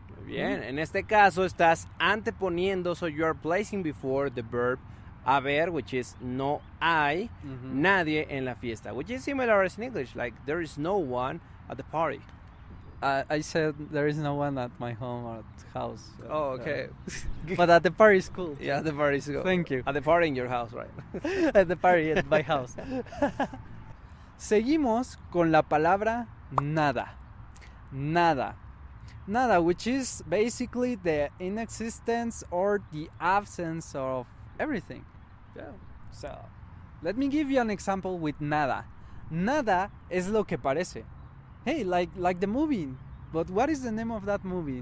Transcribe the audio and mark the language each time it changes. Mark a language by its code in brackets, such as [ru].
[en] Muy bien, en este caso estás anteponiendo, so you are placing before the verb haber, which is no hay nadie en la fiesta, which is similar as in English, like there is no one at the party. I said there is no one at my home or at house. Oh, okay. But at the party is cool. Yeah, at the party is cool. Thank you. At the party in your house, right? At the party at my house. [es] Seguimos con la palabra nada. Nada. [en] Nada, which is basically the inexistence or the absence of everything. Yeah. So, let me give you an example with nada. Nada es lo que parece. Hey, like the movie. But what is the name of that movie?